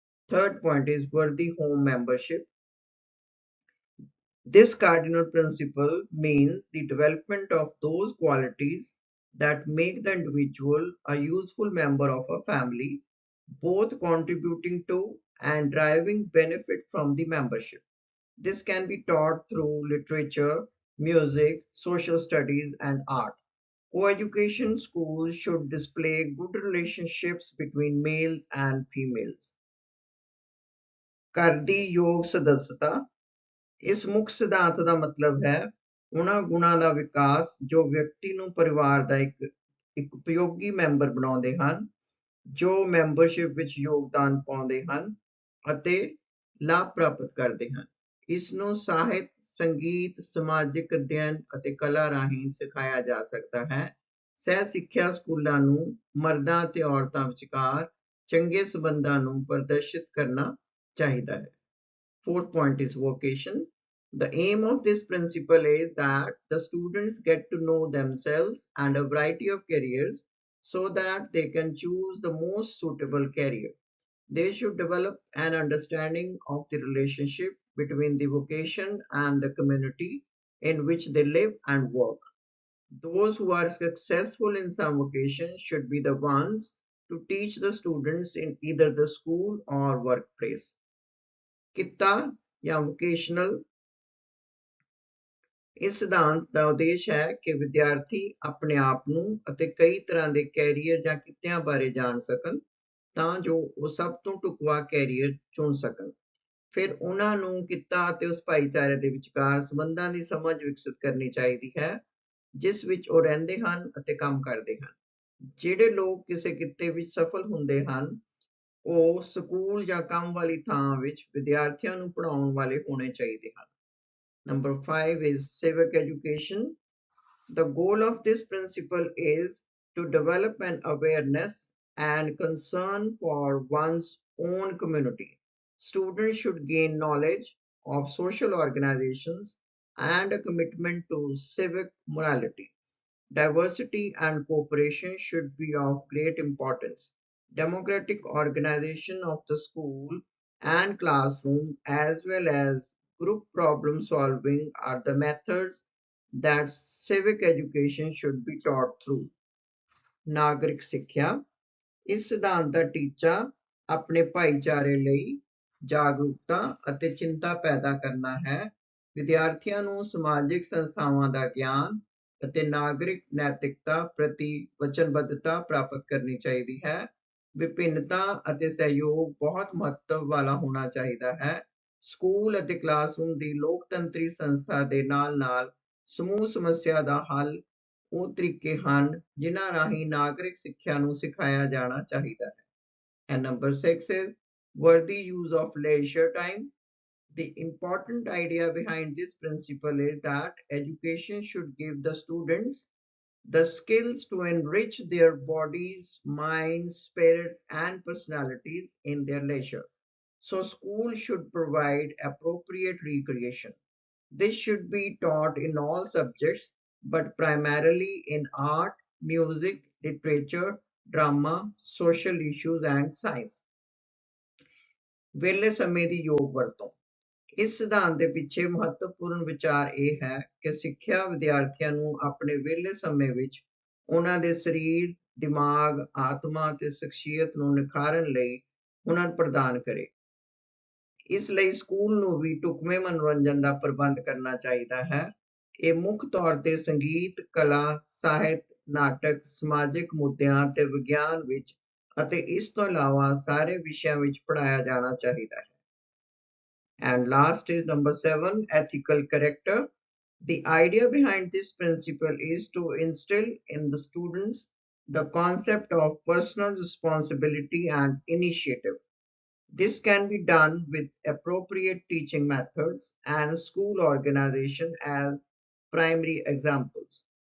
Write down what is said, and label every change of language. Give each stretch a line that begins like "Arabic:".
English: Third point is worthy home membership. This cardinal principle means the development of those qualities that make the individual a useful member of a family, both contributing to and driving benefit from the membership. This can be taught through literature, music, social studies, and art. Co-education schools should display good relationships between males and females.
Punjabi: ਘਰ ਦੀ ਯੋਗ ਸਦੱਸਤਾ ਇਸ ਮੁੱਖ ਸਿਧਾਂਤ ਦਾ ਮਤਲਬ ਹੈ ਉਹਨਾਂ ਗੁਣਾਂ ਦਾ ਵਿਕਾਸ ਜੋ ਵਿਅਕਤੀ ਨੂੰ ਪਰਿਵਾਰ ਦਾ ਇੱਕ ਉਪਯੋਗੀ ਮੈਂਬਰ ਬਣਾਉਂਦੇ ਹਨ, ਜੋ ਮੈਂਬਰਸ਼ਿਪ ਵਿੱਚ ਯੋਗਦਾਨ ਪਾਉਂਦੇ ਹਨ ਅਤੇ ਲਾਭ ਪ੍ਰਾਪਤ ਕਰਦੇ ਹਨ। ਇਸ ਨੂੰ ਸਾਹਿਤ, ਸੰਗੀਤ, ਸਮਾਜਿਕ ਅਧਿਐਨ ਅਤੇ ਕਲਾ ਰਾਹੀਂ ਸਿਖਾਇਆ ਜਾ ਸਕਦਾ ਹੈ। ਸਹਿ ਸਿੱਖਿਆ ਸਕੂਲਾਂ ਨੂੰ ਮਰਦਾਂ ਅਤੇ ਔਰਤਾਂ ਵਿਚਕਾਰ ਚੰਗੇ ਸੰਬੰਧਾਂ ਨੂੰ ਪ੍ਰਦਰਸ਼ਿਤ ਕਰਨਾ ਚਾਹੀਦਾ ਹੈ।
English: Fourth point is vocation. The aim of this principle is that the students get to know themselves and a variety of careers so that they can choose the most suitable career. They should develop an understanding of the relationship between the vocation and the community in which they live and work. Those who are successful in some vocation should be the ones to teach the students in either the school or workplace.
Punjabi: ਕਿੱਤਾ ਜਾਂ vocational ਇਸ ਸਿਧਾਂਤ ਦਾ ਉਦੇਸ਼ ਹੈ ਕਿ ਵਿਦਿਆਰਥੀ ਆਪਣੇ ਆਪ ਨੂੰ ਅਤੇ ਕਈ ਤਰ੍ਹਾਂ ਦੇ ਕੈਰੀਅਰ ਜਾਂ ਕਿੱਤਿਆਂ ਬਾਰੇ ਜਾਣ ਸਕਣ ਤਾਂ ਜੋ ਉਹ ਸਭ ਤੋਂ ਢੁਕਵਾਂ ਕੈਰੀਅਰ ਚੁਣ ਸਕਣ। ਫਿਰ ਉਹਨਾਂ ਨੂੰ ਕਿੱਤਾ ਅਤੇ ਉਸ ਭਾਈਚਾਰੇ ਦੇ ਵਿਚਕਾਰ ਸੰਬੰਧਾਂ ਦੀ ਸਮਝ ਵਿਕਸਿਤ ਕਰਨੀ ਚਾਹੀਦੀ ਹੈ ਜਿਸ ਵਿੱਚ ਉਹ ਰਹਿੰਦੇ ਹਨ ਅਤੇ ਕੰਮ ਕਰਦੇ ਹਨ। ਜਿਹੜੇ ਲੋਕ ਕਿਸੇ ਕਿੱਤੇ ਵਿੱਚ ਸਫਲ ਹੁੰਦੇ ਹਨ ਉਹ ਸਕੂਲ ਜਾਂ ਕੰਮ ਵਾਲੀ ਥਾਂ ਵਿੱਚ ਵਿਦਿਆਰਥੀਆਂ ਨੂੰ ਪੜ੍ਹਾਉਣ ਵਾਲੇ ਹੋਣੇ ਚਾਹੀਦੇ ਹਨ।
English: Number 5 is civic education. The goal of this principle is to develop an awareness and concern for one's own community. Students should gain knowledge of social organizations and a commitment to civic morality. Diversity and cooperation should be of great importance. Democratic organization of the school and classroom as well as group problem solving are the methods that civic education should be taught through.
Punjabi: ਨਾਗਰਿਕ ਸਿੱਖਿਆ ਇਸ ਸਿਧਾਂਤ ਦਾ ਟੀਚਾ ਆਪਣੇ ਭਾਈਚਾਰੇ ਲਈ ਜਾਗਰੂਕਤਾ ਅਤੇ ਚਿੰਤਾ ਪੈਦਾ ਕਰਨਾ ਹੈ। ਵਿਦਿਆਰਥੀਆਂ ਨੂੰ ਸਮਾਜਿਕ ਸੰਸਥਾਵਾਂ ਦਾ ਗਿਆਨ ਅਤੇ ਨਾਗਰਿਕ ਨੈਤਿਕਤਾ ਪ੍ਰਤੀ ਵਚਨਬੱਧਤਾ ਪ੍ਰਾਪਤ ਕਰਨੀ ਚਾਹੀਦੀ ਹੈ। ਵਿਭਿੰਨਤਾ ਅਤੇ ਸਹਿਯੋਗ ਬਹੁਤ ਮਹੱਤਵ ਵਾਲਾ ਹੋਣਾ ਚਾਹੀਦਾ ਹੈ। ਸਕੂਲ ਅਤੇ ਕਲਾਸਰੂਮ ਦੀ ਲੋਕਤੰਤਰੀ ਸੰਸਥਾ ਦੇ ਨਾਲ-ਨਾਲ ਸਮੂਹ ਸਮੱਸਿਆ ਦਾ ਹੱਲ ਉਹ ਤਰੀਕੇ ਹਨ ਜਿਨ੍ਹਾਂ ਰਾਹੀਂ ਨਾਗਰਿਕ ਸਿੱਖਿਆ ਨੂੰ ਸਿਖਾਇਆ ਜਾਣਾ ਚਾਹੀਦਾ ਹੈ।
English: And number 6 is worthy use of leisure time. The important idea behind this principle is that education should give the students the skills to enrich their bodies, minds, spirits, and personalities in their leisure. So school should provide appropriate recreation. This should be taught in all subjects, but primarily in art, music, literature, drama, social issues, and science.
Punjabi: ਵਿਹਲੇ ਸਮੇਂ ਦੀ ਯੋਗ ਵਰਤੋਂ ਇਸ ਸਿਧਾਂਤ ਦੇ ਪਿੱਛੇ ਮਹੱਤਵਪੂਰਨ ਵਿਚਾਰ ਇਹ ਹੈ ਕਿ ਸਿੱਖਿਆ ਵਿਦਿਆਰਥੀਆਂ ਨੂੰ ਆਪਣੇ ਵਿਹਲੇ ਸਮੇਂ ਵਿੱਚ ਉਹਨਾਂ ਦੇ ਸਰੀਰ, ਦਿਮਾਗ, ਆਤਮਾ ਅਤੇ ਸ਼ਖਸੀਅਤ ਨੂੰ ਨਿਖਾਰਨ ਲਈ ਹੁਨਰ ਪ੍ਰਦਾਨ ਕਰੇ। ਇਸ ਲਈ ਸਕੂਲ ਨੂੰ ਵੀ ਢੁਕਵੇਂ ਮਨੋਰੰਜਨ ਦਾ ਪ੍ਰਬੰਧ ਕਰਨਾ ਚਾਹੀਦਾ ਹੈ। ਇਹ ਮੁੱਖ ਤੌਰ ਤੇ ਸੰਗੀਤ, ਕਲਾ, ਸਾਹਿਤ, ਨਾਟਕ, ਸਮਾਜਿਕ ਮੁੱਦਿਆਂ ਅਤੇ ਵਿਗਿਆਨ ਵਿੱਚ ਅਤੇ ਇਸ ਤੋਂ ਇਲਾਵਾ ਸਾਰੇ ਵਿਸ਼ਿਆਂ ਵਿੱਚ ਪੜ੍ਹਾਇਆ ਜਾਣਾ ਚਾਹੀਦਾ ਹੈ।
English: And last is number 7, ethical character. The idea behind this principle is to instill in the students the concept of personal responsibility and initiative. This can be done with appropriate teaching methods and school organization as primary examples.